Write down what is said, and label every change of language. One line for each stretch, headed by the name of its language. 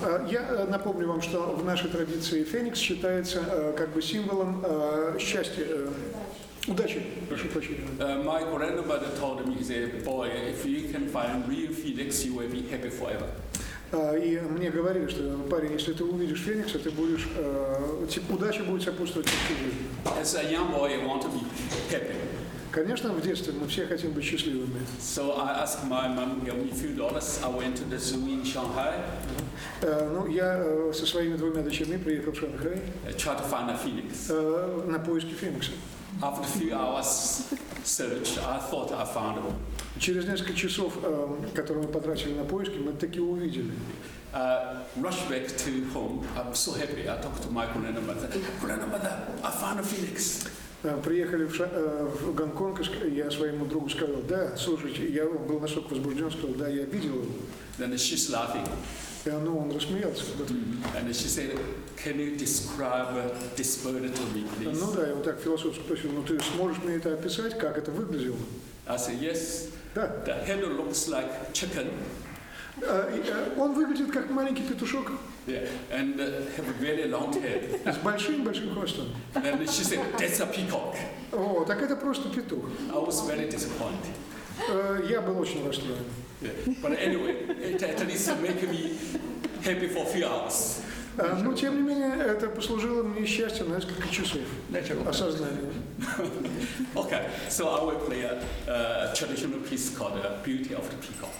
Russian: Я напомню вам, что в нашей традиции феникс считается как бы символом счастья, удачи. Прошу прощения.
English: My grandmother told me, he said, boy, if you can find real phoenix, you will be happy forever.
Russian: И мне говорили, что парень, если ты увидишь феникса, ты будешь, удача будет сопутствовать всю жизнь.
English: As a young boy, I want to be happy.
Russian: Конечно, в детстве мы все хотим быть счастливыми.
English: So I asked my mom, give me a few dollars. I went to the zoo in Shanghai.
Russian: Ну, я со своими двумя дочерьми приехал в Шанхай.
English: Tried to find a phoenix.
Russian: На поиски феникса.
English: After a few hours search, I thought I found one.
Russian: Через несколько часов, которые мы потратили на поиски, мы таки увидели.
English: Rushed back to home. I'm so happy. I talked to my grandmother. Grandmother, I found a phoenix.
Russian: Приехали в Гонконг, я своему другу сказал, да, слушайте, я был настолько возбужден, сказал, да, я видел его.
English: Then she's laughing.
Russian: И он рассмеялся.
English: And she said, can you describe this bird to me, please?
Russian: Ну да, и он так философски спросил, ну ты сможешь мне это описать, как это выглядело?
English: I said, yes.
Russian: Да.
English: The head looks like chicken.
Russian: Он выглядит как маленький петушок.
English: Yeah, and have a very long head.
Russian: С большим-большим хвостом.
English: And she said, that's a peacock.
Russian: О, так это просто петух.
English: I was very disappointed.
Russian: Я был очень расстроен.
English: Yeah. But anyway, it at least made me happy for a few hours.
Russian: Но, тем не менее, это послужило мне счастьем на несколько часов. Осознание.
English: Okay, so I will play a traditional piece called Beauty of the Peacock.